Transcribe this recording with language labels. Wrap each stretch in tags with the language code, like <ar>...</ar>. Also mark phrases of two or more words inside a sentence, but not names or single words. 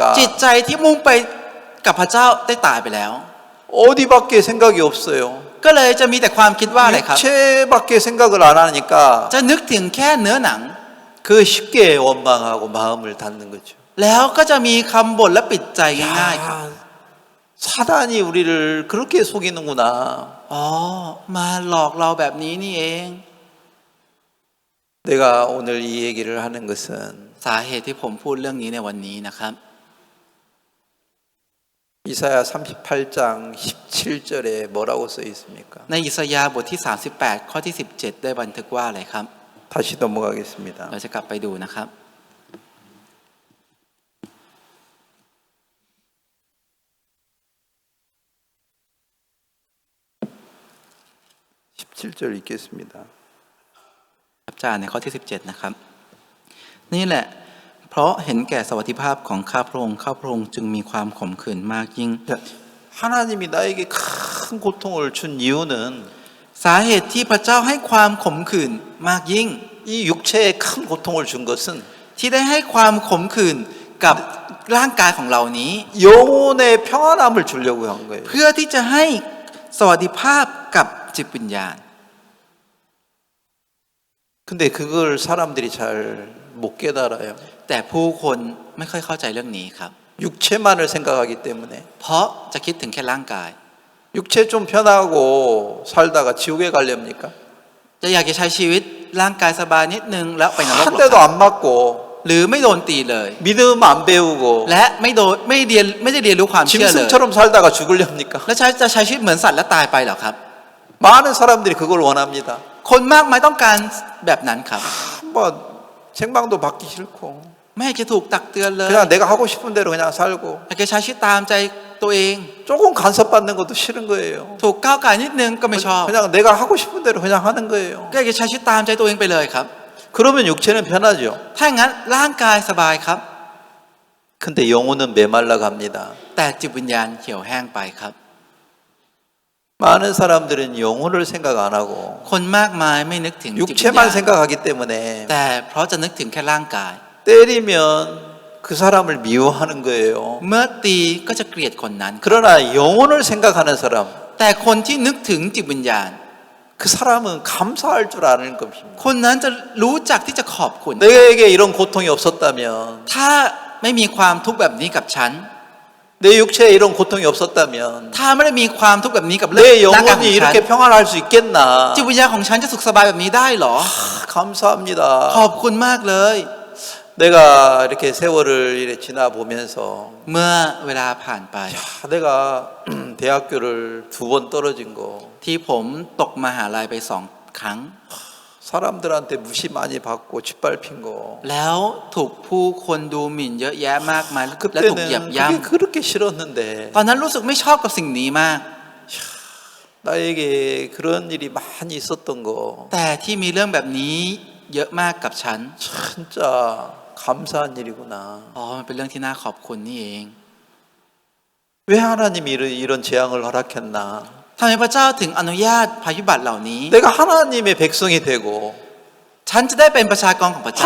<th>จิตใจที่มุ่งไปกับพระเจ้าได้ตายไปแล้ว</th> <ko>어디밖에 생각이 없어요.</ko> <th>ก็เลยจะมีแต่ความคิดว่าอะไรครับ</th> <ko>육체밖에 생각을 안 하니까</ko> <th>จะนึกถึงแค่เนื้อหนัง</th> <ko>그 쉽게 원망하고 마음을 닫는 거죠.</ko> <th>แล้วก็จะมีคำบ่นและปิดใจง่ายๆครับ</th> <ko>야, 사단이 우리를 그렇게 속이는구나.</ko> <th>อ๋อมาหลอกเราแบบนี้นี่เอง</th> <ko>내가 오늘 이 얘기를 하는 것은</ko> <th>สาเหตุที่ผมพูดเรื่องนี้ในวันนี้นะครับ</th> <ko>이사야 38장 17절에 뭐라고 써 있습니까?</ko> <th>ในอิสยาห์บทที่ 38 ข้อที่ 17 ได้บันทึกว่าอะไรครับ</th> <ko>다시 넘어가겠습니다.</ko> <th>เราจะกลับไปดูนะครับ</th> <ko>17절 읽겠습니다.</ko> <th>ครับจารย์ในข้อที่ 17 นะครับ นี่แหละ เพราะเห็นแก่สวัสดิภาพของข้าพระองค์ข้าพระองค์จึงมีความขมขื่นมากยิ่ง</th> <ko>하나님이 나에게 큰 고통을 준 이유는</ko> <th>สาเหตุที่พระเจ้าให้ความขมขื่นมากยิ่ง</th> <ko>이 육체에 큰 고통을 준 것은</ko> <th>ที่ได้ให้ความขมขื่นกับร่างกายของเรานี้</th> <ko>영혼의 평안함을 주려고 한 거예요.</ko> <th>เพื่อที่จะให้สวัสดิภาพกับจิตวิญญาณ</th> <ko>근데 그걸 사람들이 잘 못 깨달아요.</ko> <th>แต่ผู้คนไม่ค่อยเข้าใจเรื่องนี้ครับ</th> <ko>육체만을 생각하기 때문에</ko> <th>เพราะจะคิดถึงแค่ร่างกาย</th> <ko>육체 좀 편하고 살다가 지옥에 가렵니까?</ko> <th>จะอยากจะใช้ชีวิตร่างกายสบายนิดนึงแล้วไปนรก</th> <ko>한</ko> <th>หรอ</th> <ko>대도</ko> <th>ครับ</th> <ko>안 맞고</ko> <th>หรือไม่โดนตีเลย</th> <ko>믿음 안 배우고</ko> <th>และไม่ได้เรียนรู้ความเชื่อเลย</th> <ko>짐승처럼 살다가 죽으렵니까?</ko> <th>แล้วจะใช้ชีวิตเหมือนสัตว์และตายไปเหรอครับ</th> <ko>많은 사람들이 그걸 원합니다.</ko> <th>คนมากมายต้องการแบบนั้นครับ</th> <ko>뭐 책망도 받기 싫고</ko> <th>ไม่อยากจะถูกตักเตือนเลย</th> <ko>그냥 내가 하고 싶은 대로 그냥 살고</ko> <th>อยากจะใช้ชีวิตตามใจตัวเอง</th> <ko>조금 간섭받는 것도 싫은 거예요.</ko> <th>ถูกก้าวไก่นิดนึงก็ไม่ชอบ</th> <ko>그냥 내가 하고 싶은 대로 그냥 하는 거예요.</ko> <th>ก็อยากจะใช้ชีวิตตามใจตัวเองไปเลยครับ</th> <ko>그러면 육체는 편하죠.</ko> <th>ถ้าอย่างนั้นร่างกายสบายครับ</th> <ko>근데 영혼은 메말라 갑니다.</ko> <th>แต่จิตวิญญาณเหี่ยวแห้งไปครับ</th> <ko>많은 사람들은 영혼을 생각 안 하고</ko> <th>คนมากมายไม่นึกถึงจิตวิญญา</th> <ko>육체만</ko> <th>ณ</th> <ko>생각하기 때문에</ko> <th>แต่เพราะจะนึกถึงแค่ร่างกาย</th> <ko>때리면 그 사람을 미워하는 거예요.</ko> <th>เมื่อตีก็จะเกลียดคนนั้น</th> <ko>그러나 영혼을 생각하는 사람,</ko> <th>แต่คนที่นึกถึงจิตวิญญาณ</th> <ko>그 사람은 감사할 줄 아는 겁니다.</ko> <th>คนนั้นจะรู้จักที่จะขอบคุณ</th> <ko>내게 이런 고통이 없었다면,</ko> <th>ถ้าไม่มีความทุกข์แบบนี้กับฉัน</th> <ko>내 육체에 이런 고통이 없었다면</ko> <th>ถ้าไม่ได้มีความทุกข์แบบนี้กับเรื่อง</th> <ko>내</ko> <th>ร่างกายของ</th> <ko>영혼이</ko> <th>ฉัน</th> <ko>이렇게 평안할 수 있겠나?</ko> <th>จิตวิญญาณของฉันจะสุขสบายแบบนี้ได้หรอ</th> <ko>감사합니다.</ko> <th>ขอบคุณมากเลย</th> <ko>내가 이렇게 세월을 이렇게 지나 보면서</ko> <th>เมื่อเวลาผ่านไป</th> <ko>내가 대학교를 2번 떨어진 거</ko> <th>ที่ผมตกมหาลัยไป2 ครั้ง</th> <ko>사람들한테 무시 많이 받고 짓밟힌 거</ko> <th>แล้วถูกผู้คนดูหมิ่นเยอะแยะมากมายและถูกเหยียบ</th> <ko>그때는</ko> <th>ย่</th> <ko>그게 그렇게 싫었는데</ko> <th>ำตอนนั้นรู้สึกไม่ชอบกับสิ่งนี้มาก</th> <ko>나에게 그런 일이 많이 있었던 거</ko> <th>แต่ที่มีเรื่องแบบนี้เยอะมากกับฉัน</th> <ko>진짜 감사한 일이구나.</ko> <th>อ๋อมันเป็นเรื่องที่น่าขอบคุณนี่เอง</th> <ko>왜 하나님이 이런 재앙을 허락했나?</ko> <th>ทำไมพระเจ้าถึงอนุญาตภัยพิบัติเหล่านี้</th> <ko>내가 하나님의 백성이 되고</ko> <th>ฉันจะได้เป็นประชากรของพระเจ้า</th>